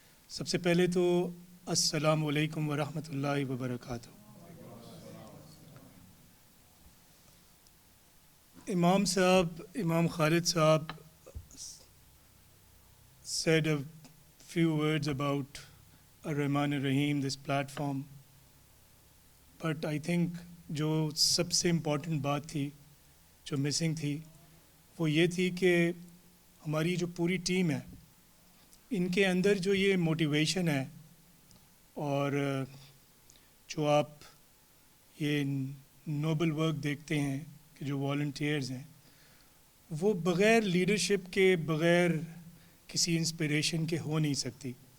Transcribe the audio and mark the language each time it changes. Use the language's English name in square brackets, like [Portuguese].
[Hindi] सबसे पहले तो [Arabic] अस्सलामु अलैकुम व रहमतुल्लाहि व बरकातुहू. [English] Imam Khalid Sahab said a few words about Ar-Rahman Ar-Rahim, this platform. But I think [Hindi] जो सबसे इम्पॉर्टेंट बात थी, जो मिसिंग थी, वो ये थी कि हमारी जो पूरी टीम है, इनके अंदर जो ये मोटिवेशन है और जो आप ये नोबल वर्क देखते हैं कि जो वॉलंटियर्स हैं, वो बग़ैर लीडरशिप के, बग़ैर किसी इंस्पिरेशन के हो नहीं सकती.